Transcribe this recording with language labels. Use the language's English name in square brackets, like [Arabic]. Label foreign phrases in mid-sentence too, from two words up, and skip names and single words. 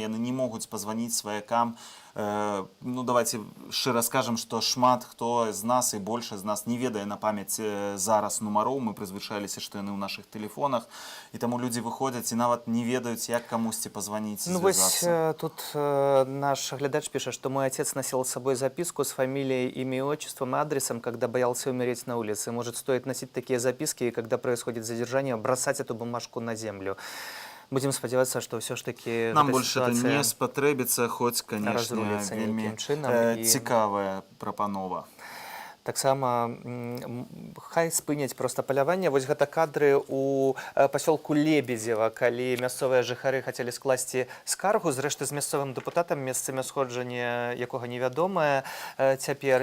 [Belarusian] Яны не могуць пазваніць сваякам. Ну, давайте шчыра скажам, што шмат хто з нас і больш з нас не ведае на памяць зараз нумароў. Мы прызвычаіліся, што яны ў нашых тэлефонах. І таму людзі выходзяць і нават не ведаюць, як камусьці пазваніць, ну, звязацца. Вось тут наш глядач піша, што [Russian] мой отец носил с собой записку с фамилией, имя и отчеством и адресом, когда боялся умереть на улице. Может, стоит носить такие записки, и когда происходит задержание, бросать эту бумажку на землю. [Belarusian] Будем спадзявацца, што ўсё ж такі нам [Russian] больше это [Belarusian] не спатрэбіцца, хоць, конечно, вельмі цікавая прапанова. таксама хай спыняць проста паляванне. Вось гэта кадры ў пасёлку Лебедзева, калі мясцовыя жыхары хацелі скласці скаргу, зрэшты з мясцовым дэпутатам, месца мясходжання якога невядомае цяпер.